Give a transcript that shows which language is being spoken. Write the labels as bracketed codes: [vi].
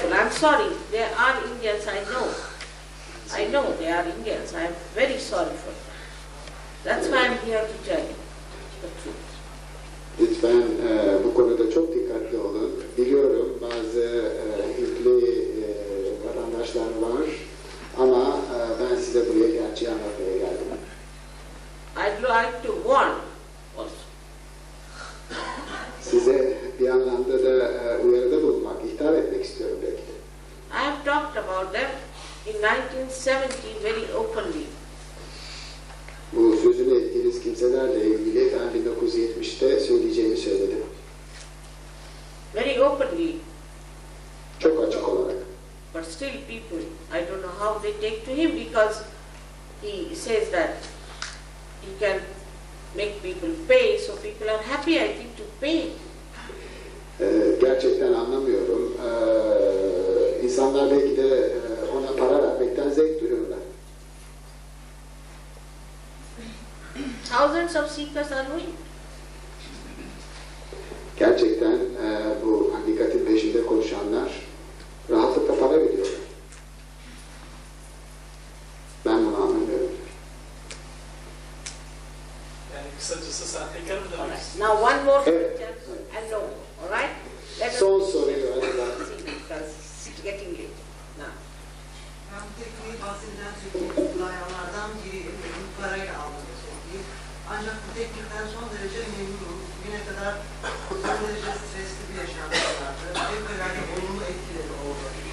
[en] sorry, they are Indians, I know. I know they are Indians. I am very sorry for them. That's why I am here to tell you the truth. [tr] Lütfen bu konuda çok dikkatli olun. Biliyorum bazı Hintli vatandaşlar var ama ben size buraya gerçeği anlatmaya geldim. [en] I'd like to warn also. [tr] Size bir anlamda da uyarıda bulunmak, ihtar etmek istiyorum belki de. [en] I have talked about them in 1970 very openly. [tr] Bu sözünü ettiğiniz kimselerle ilgili ben 1970'te söyleyeceğimi söyledim. [en] Very openly. [tr] Çok açık olarak. [en] But still people, I don't know how they take to him because he says that he can make people pay, so people are happy, I think, to pay. [tr] Gerçekten anlamıyorum. İnsanlar belki de ona para vermekten zevk duyuyorlar. [en] Thousands of seekers are doing. [tr] Gerçekten bu hakikatin peşinde koşanlar rahatlıkla para veriyorlar. Ben bunu anlamıyorum. Yani kısacası sahtekar mı demek istiyorsun? [en] Now one more [tr] Evet. [en] question and no, all right? Let us [tr] Son soruyu [en] see because it's getting late now. [tr] Ben bu tekniği bahsedilen Türkiye'de uygulayanlardan biriyim. Bunu parayla aldığını söyleyeyim. Ancak bu teknikten son derece memnunum. Bugüne kadar son derece stresli bir yaşantım vardı. Fevkalade olumlu etkileri oldu.